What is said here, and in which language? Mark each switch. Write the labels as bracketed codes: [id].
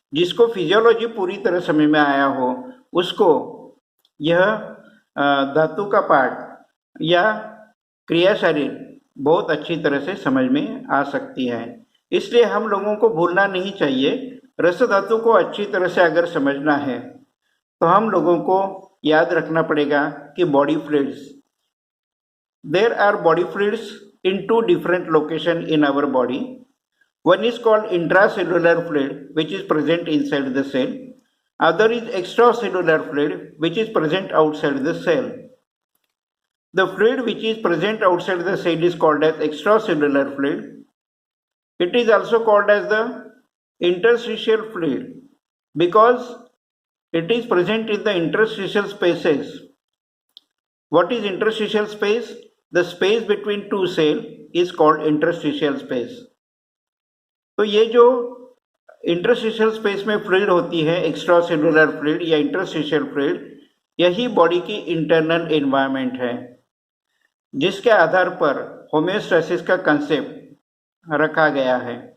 [hi] जिसको फिजियोलॉजी पूरी तरह समझ में आया हो उसको यह धातु का पाठ या क्रिया शरीर बहुत अच्छी तरह से समझ में आ सकती है। इसलिए हम लोगों को भूलना नहीं चाहिए। रस धातु को अच्छी तरह से अगर समझना है तो हम लोगों को याद रखना पड़ेगा कि body fluids, [en] There are body fluids in 2 different locations in our body. One is called intracellular fluid, which is present inside the cell. Other is extracellular fluid, which is present outside the cell. The fluid which is present outside the cell is called as extracellular fluid. It is also called as the interstitial fluid because it is present in the interstitial spaces. What is interstitial space? The space between two cells is called interstitial space. [hi] तो ये जो interstitial space में fluid होती है, extracellular fluid या interstitial fluid, यही body की internal environment है जिसके आधार पर होम्योस्टेसिस का कंसेप्ट रखा गया है।